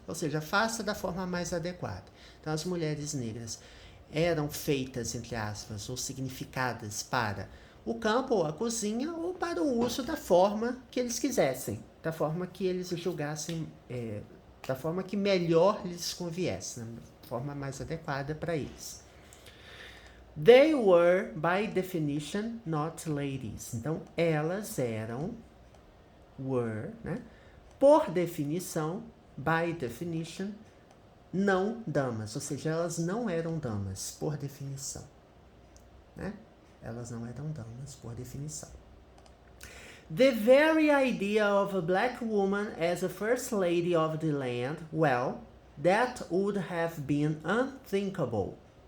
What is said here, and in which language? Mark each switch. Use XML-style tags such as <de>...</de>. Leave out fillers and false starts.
<pt>Ou seja, faça da forma mais adequada. Então, as mulheres negras eram feitas, entre aspas, ou significadas para o campo ou a cozinha, ou para o uso da forma que eles quisessem. Da forma que eles julgassem, da forma que melhor lhes conviesse, né? Da forma mais adequada para eles.</pt> <en>They were, by definition, not ladies.</en> <pt>Então, elas eram, were, né? Por definição,</pt> <en>by definition,</en> <pt>não damas. Ou seja, elas não eram damas, por definição. Né? Elas não eram damas, por definição.</pt> <en>The very idea of a black woman as a first lady of the land, well, that would have been unthinkable.</en>